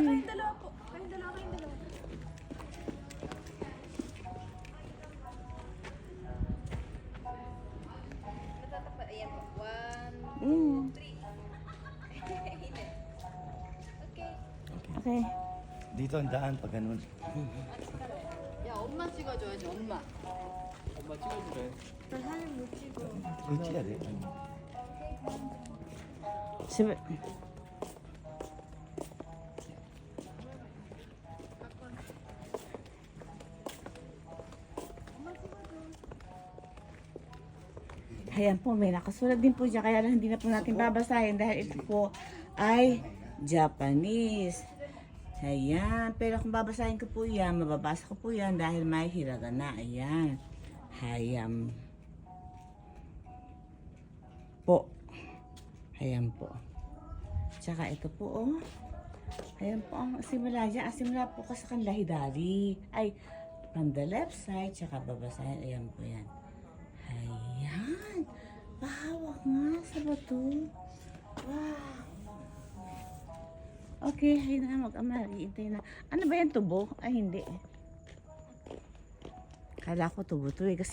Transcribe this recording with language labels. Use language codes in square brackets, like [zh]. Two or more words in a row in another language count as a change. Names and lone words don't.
[tl] kayong dalawa po. Kayong dalawa. Natatapat. Ayan po. 1, Mm. 3. Ine. Okay. Okay. Dito ang daan pag ganun. [ko] 야, 엄마 찍어줘야지, 엄마. 엄마 찍어주래. 나 사진 못 찍어. 위치가 돼. [tl] Sabi. Ayan po, may nakasulat din po dyan. Kaya lang hindi na po natin babasahin dahil ito po ay Japanese. Ayan. Pero kung babasahin ko po yan, mababasa ko po yan dahil may hiragana. Ayan. Hayam. Po. Ayan po. Tsaka ito po, oh. Ayan po ang simula dyan. Ang simula po ka sa kanila hidari. Ay, [en] from the left side, [tl] tsaka babasahin. Ayan po yan. Ayan. Pahawak nga sa bato. Wow. Okay, ayun na. Mag-amari. Hintay na. Ano ba yan, tubo? Ay, hindi. Kala ko tubo to eh.